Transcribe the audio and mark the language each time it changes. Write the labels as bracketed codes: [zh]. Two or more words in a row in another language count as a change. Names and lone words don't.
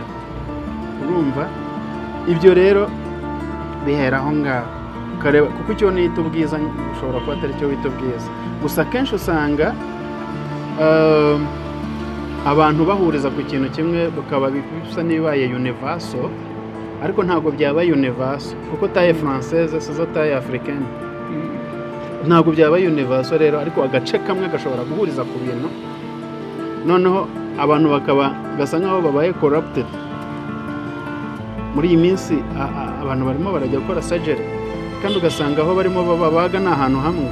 [rw] Urumva ibyo rero bihera aho ngaho, ukareba kuko icyo nita ubwiza ushobora kuba atari cyo wita ubwiza. Gusa kenshi usanga abantu bahuriza ku kintu kimwe bukaba bisa n'ibibaye universal, ariko ntabwo byaba universal kuko [fr] taille française [rw] sizo [fr] taille africaine. [rw] Ntabwo byaba universal rero, ariko agace kamwe gashobora guhuriza ku bintu, noneho abantu bakaba gasa nkaho babaye corrupted. Muri iyi minsi abantu barimo barajya gukora surgery, kandi ugasanga aho barimo babaga ni ahantu hamwe.